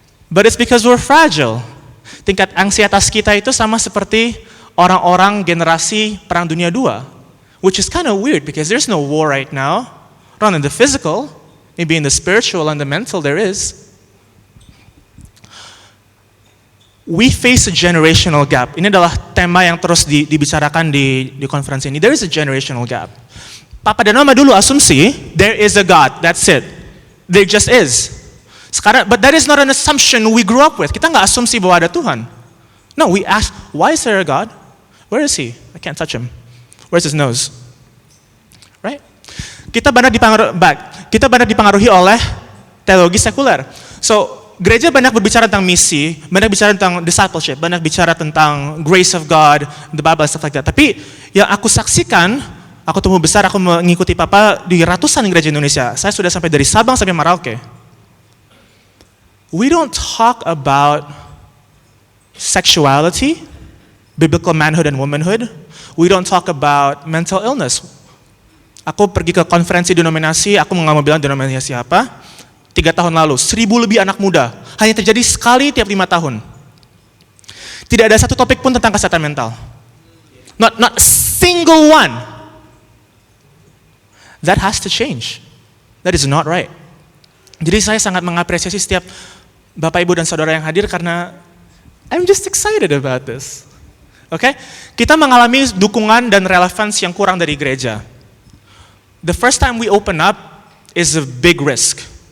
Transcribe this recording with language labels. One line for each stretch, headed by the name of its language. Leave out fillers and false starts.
English: But it's because we're fragile.
Indonesian: Tingkat ansietas kita itu sama seperti orang-orang generasi Perang Dunia II,
English: which is kind of weird because there's no war right now. Not in the physical, maybe in the spiritual and the mental there is. We face a generational gap.
Indonesian: Ini adalah tema yang terus dibicarakan di konferensi ini.
English: There is a generational gap.
Indonesian: Papa dan Mama dulu asumsi,
English: there is a God, that's it. There just is. Sekarang, but that is not an assumption we grew up with.
Indonesian: Kita nggak asumsi bahwa ada Tuhan.
English: No, we ask, why is there a God? Where is he? I can't touch him. Where's his nose? Right?
Indonesian: Kita banyak dipengaruhi oleh teologi sekuler. So, gereja banyak berbicara tentang misi, banyak bicara tentang discipleship, banyak bicara tentang
English: grace of God, the Bible, stuff like that.
Indonesian: Tapi yang aku saksikan, aku tumbuh besar, aku mengikuti Papa di ratusan gereja Indonesia. Saya sudah sampai dari Sabang sampai Merauke.
English: We don't talk about sexuality, biblical manhood and womanhood. We don't talk about mental illness.
Indonesian: Aku pergi ke konferensi denominasi, aku nggak mau bilang denominasi apa, 3 tahun lalu, 1,000 lebih anak muda. Hanya terjadi sekali tiap 5 tahun. Tidak ada satu topik pun tentang kesehatan mental.
English: Not a single one. That has to change. That is not right.
Indonesian: Jadi saya sangat mengapresiasi setiap Bapak, Ibu, dan Saudara yang hadir karena
English: I'm just excited about this. Okay?
Indonesian: Kita mengalami dukungan dan relevansi yang kurang dari gereja.
English: The first time we open up is a big risk.